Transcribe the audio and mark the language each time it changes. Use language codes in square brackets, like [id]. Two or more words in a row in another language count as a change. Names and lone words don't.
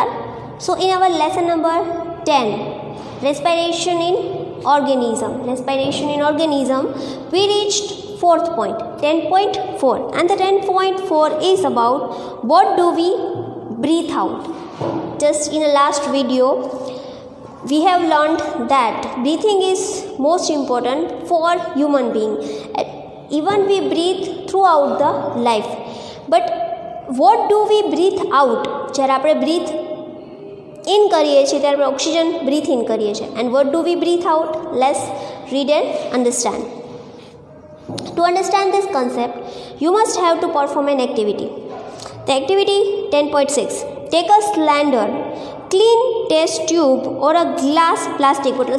[en] So in our lesson number 10, respiration in organism, we reached fourth point, 10.4, and the 10.4 is about what do we breathe out. Just in the last video, we have learned that breathing is most important for human being. Even we breathe throughout the life, but what do we breathe out? [gu] જ્યારે આપણે [en] breathe in [gu] કરીએ છીએ ત્યારે આપણે ઓક્સિજન [en] breathe in [gu] કરીએ છીએ, [en] and what do we breathe out? Let's read and understand. To understand this concept, you must have to perform an activity. The activity 10.6. Take a slender, clean test tube or a glass plastic bottle.